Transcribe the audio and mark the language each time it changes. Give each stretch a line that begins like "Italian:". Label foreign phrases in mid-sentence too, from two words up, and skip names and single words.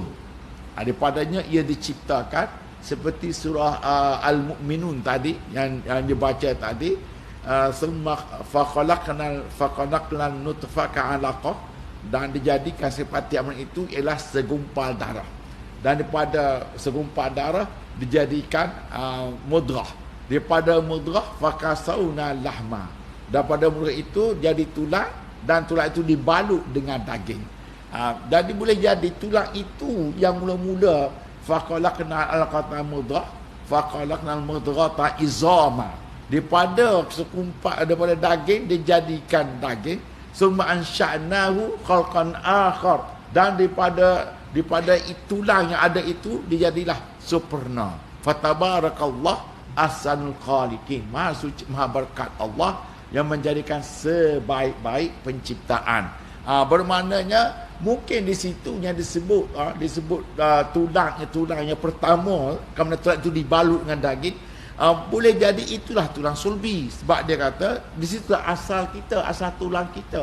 Malay: Daripadanya ia diciptakan, seperti surah Al-Mu'minun tadi yang dibaca tadi,
Arabic: ثم خلقنا النطفة علقة,
Malay: dan dijadikan seperti amal itu ialah segumpal darah, dan daripada segumpal darah dijadikan mudrah, daripada mudrah
Arabic: فكسونا لحما,
Malay: daripada mudrah itu jadi tulang, dan tulang itu dibalut dengan daging. Jadi boleh jadi tulang itu yang mula-mula
Arabic: فخلقنا العلقة مضغة فخلقنا المضغة عظاما,
Malay: daripada sekumpat daripada daging dijadikan daging,
Arabic: ثم أنشأناه خلقا آخر,
Malay: dan daripada tulang yang ada itu dia jadilah sempurna.
Arabic: فتبارك الله أحسن الخالقين.
Malay: Maha suci, maha berkat Allah yang menjadikan sebaik-baik penciptaan. Bermaknanya mungkin di situ yang disebut tulang yang pertama, kerana tulang itu dibalut dengan daging, boleh jadi itulah tulang sulbi, sebab dia kata di situ asal kita, asal tulang kita.